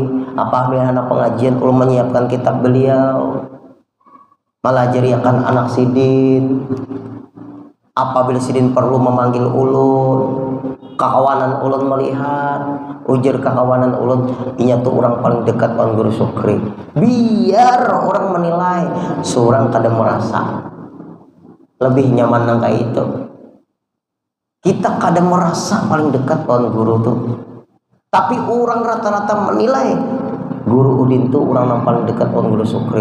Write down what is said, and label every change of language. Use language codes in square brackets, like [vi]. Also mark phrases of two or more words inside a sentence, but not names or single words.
[bjn] Apabila anak pengajian ulun menyiapkan kitab beliau, melajariakan anak sidin. Apabila sidin perlu memanggil ulun, kakawanan ulun melihat, ujar kakawanan ulun, inya tuh orang paling dekat dengan Guru Sukri. [id] Biar orang menilai, seorang kadang merasa lebih nyaman nang kayak itu. Kita kadang merasa paling dekat dengan guru tuh, tapi orang rata-rata menilai Guru Udin tuh orang yang paling dekat dengan Guru Sukri.